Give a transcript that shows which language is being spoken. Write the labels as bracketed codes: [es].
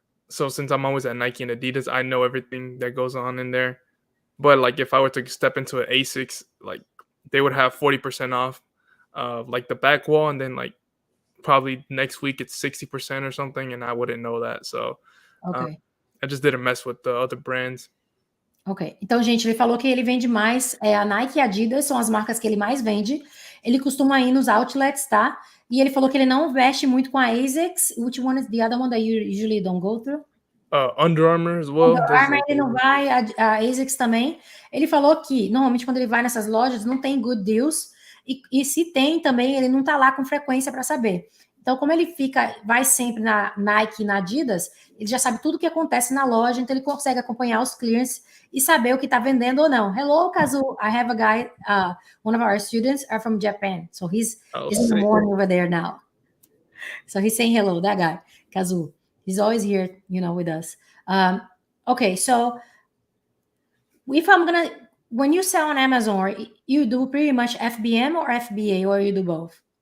[en] So since I'm always at Nike and Adidas, I know everything that goes on in there. But if I were to step into an Asics, they would have 40% off, the back wall, and then probably next week it's 60% or something, and I wouldn't know that. So okay. I just didn't mess with the other brands. Ok. [pt] Então, gente, ele falou que ele vende mais, a Nike e a Adidas são as marcas que ele mais vende. Ele costuma ir nos outlets, tá? E ele falou que ele não veste muito com a ASICS. [en] Which one is the other one that you usually don't go through? Under Armour as well. [pt] Under Armour ele não vai, a ASICS também. Ele falou que, normalmente, quando ele vai nessas lojas, não tem [en] good deals. [pt] E se tem também, ele não tá lá com frequência para saber. Então, como ele vai sempre na Nike e na Adidas, ele já sabe tudo o que acontece na loja, então ele consegue acompanhar os clearance e saber o que está vendendo ou não. [en] Hello, Kazu. I have a guy, one of our students are from Japan. So he's in the morning over there now. So he's saying hello, that guy, Kazu. He's always here, with us. Okay, so when you sell on Amazon, you do pretty much FBM or FBA, or you do both?